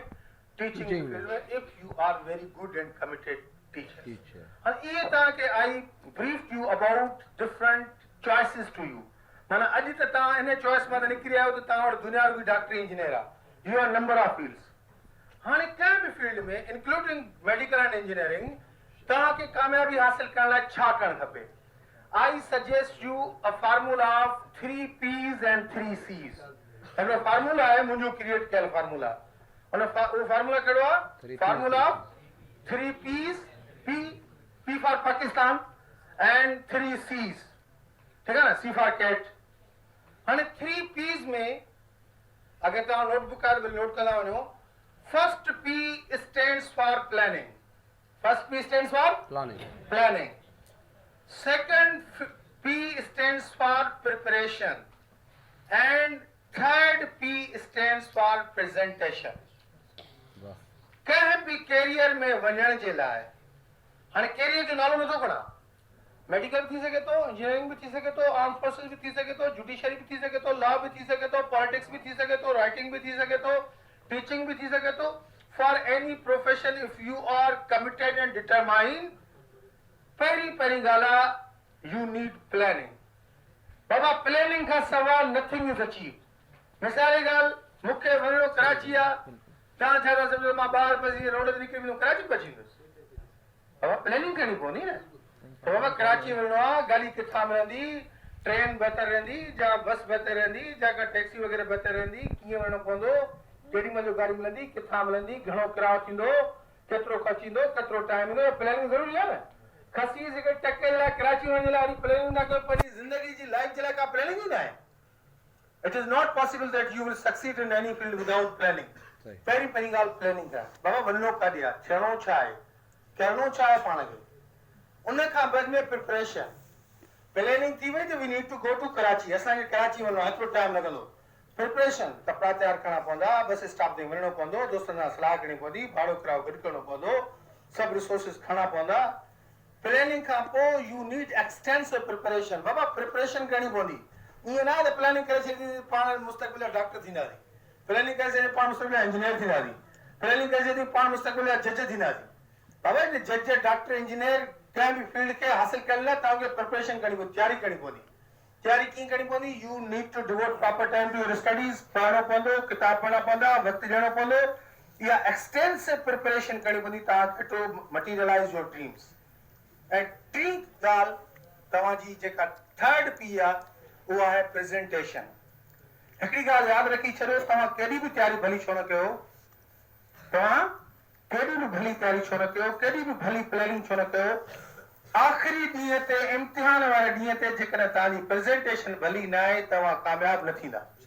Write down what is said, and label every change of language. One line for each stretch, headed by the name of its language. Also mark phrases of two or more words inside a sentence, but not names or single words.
English: teaching field में। if you are very good and committed teacher.
Sindhi: हाणे इहे तव्हांखे
English: I brief you about different choices to you.
Sindhi: माना अॼु त तव्हां
English: in choice
Sindhi: मां निकिरी आहियो त तव्हां वटि दुनिया जो बि डॉक्टरी इंजीनियर आहे।
English: you are number of fields.
Sindhi: हाणे कंहिं बि फील्ड में
English: including medical and engineering
Sindhi: तव्हांखे कामयाबी हासिल करण लाइ छा करणु खपे?
English: I suggest you a formula of 3 P's and 3 C's.
Sindhi: हिकिड़ो फार्मूला आहे मुंहिंजो क्रिएट कयल फार्मूला। उन उहो फार्मूला कहिड़ो आहे?
English: formula of 3 P's, P for पाकिस्तान and 3 C's,
Sindhi: ठीकु आहे न?
English: C for cat।
Sindhi: हाणे 3 P's में अगरि तव्हां नोटबुक आहे नोट कंदा वञो,
English: फर्स्ट P stands for planning. First P stands for planning. Second P stands for preparation, and third P stands for presentation.
Sindhi: कंहिं बि कैरियर में वञण जे लाइ हाणे कैरियर जो नालो नथो खणा, मेडिकल थी सघे थो, इंजीनियरिंग भी थी सघे थो, आर्म फोर्सेस भी थी सघे थो, जुडिशरी भी थी सघे थो, लॉ भी थी सघे थो, पॉलिटिक्स भी थी सघे थो, राइटिंग भी थी सघे थो, टीचिंग भी थी सघे थो।
English: For any profession, if you are committed and determined,
Sindhi: पहिरीं ॻाल्हि आहे
English: you need planning.
Sindhi: बाबा प्लानिंग खां सवाइ
English: nothing is achieved।
Sindhi: मिसाल जी ॻाल्हि, मूंखे वञिणो कराची आहे, तव्हां छा था सम्झो मां ॿाहिरि पसी रोड ते निकिरी वेंदुमि, कराची पहुची वेंदुसि। बाबा प्लानिंग करणी पवंदी न। बाबा कराची वञिणो आहे, गाॾी किथां मिलंदी, ट्रेन बहितर रहंदी या बस बहितर रहंदी या का टैक्सी वग़ैरह बहितर रहंदी, कीअं वञिणो पवंदो, केॾी महिल गाड़ी मिलंदी, किथां मिलंदी, घणो किरायो थींदो, केतिरो ख़र्चु ईंदो, केतिरो टाइम ईंदो, प्लानिंग ज़रूरी आहे न। खसी सिके टके जे लाइ कराची वञण जे लाइ प्लानिंग न कयो, पंहिंजी ज़िंदगी जी लाइफ जे लाइ का प्लानिंग ई न आहे।
English: It is not possible that you will succeed in any field without planning.
Sindhi: पहिरीं ॻाल्हि प्लानिंग आहे। बाबा वञिणो काॾे आहे, थियणो छा आहे, करिणो छा आहे पाण खे, उन खां बाद में प्रिपरेशन प्लानिंग थी वई त
English: we need to go to Karachi,
Sindhi: असांखे कराची वञिणो आहे, एतिरो टाइम लॻंदो। प्रिपरेशन कपिड़ा तयार करणा पवंदा, बस स्टॉप ते वञिणो पवंदो, दोस्तनि सां सलाह करणी पवंदी, भाड़ो किरायो गॾु करणो पवंदो, सभु रिसोर्सिस खणणा पवंदा। प्लानिंग खां पोइ
English: you need extensive preparation.
Sindhi: बाबा प्रिपरेशन करणी पवंदी। ईअं न आहे त प्लानिंग करे छॾी पाण मुस्तक़बिल जा डॉक्टर थींदासीं, प्लानिंग करे छॾी पाण मुस्तक़बिल जा इंजीनियर थींदासीं, प्लानिंग करे छॾी पाण मुस्तक़बिल जा जज थींदासीं। बाबा जज डॉक्टर इंजीनियर कंहिं बि फील्ड खे हासिल करण लाइ तव्हांखे प्रिपरेशन करणी पवंदी, तयारी करणी पवंदी। तयारी कीअं करणी पवंदी,
English: you need to devote proper time to your studies,
Sindhi: पढ़णो पवंदो, किताब पढ़णा पवंदा, वक़्तु ॾियणो पवंदो। इहा
English: extensive preparation
Sindhi: करणी पवंदी तव्हांखे
English: to materialize your dreams.
Sindhi: ऐं टी ॻाल्हि तव्हांजी जेका
English: third P
Sindhi: आहे उहा आहे प्रेज़ेंटेशन। हिकिड़ी ॻाल्हि यादि रखी छॾियो, तव्हां केॾी बि तयारी भली छो न कयो, तव्हां केॾी बि भली तयारी छो न कयो, केॾी बि भली प्लानिंग छो न कयो, आख़िरी ॾींहं ते इम्तिहान वारे ॾींहं ते जेकॾहिं तव्हांजी प्रेज़ेंटेशन भली न आहे तव्हां कामयाबु न थींदा।